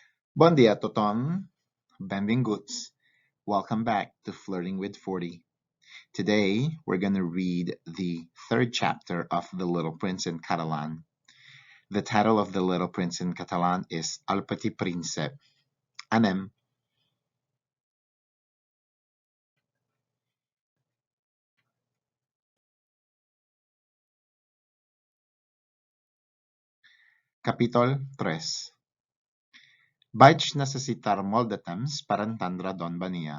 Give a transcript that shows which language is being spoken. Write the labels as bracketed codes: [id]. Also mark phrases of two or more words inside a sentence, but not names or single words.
[ca] Bon dia a tothom. Benvinguts. [en] Welcome back to Flirting with 40. Today, we're going to read the third chapter of The Little Prince in Catalan. The title of The Little Prince in Catalan is El Petit Príncep. [ca] Anem. Capítol 3. Vaig necessitar molt de temps per entendre d'on venia.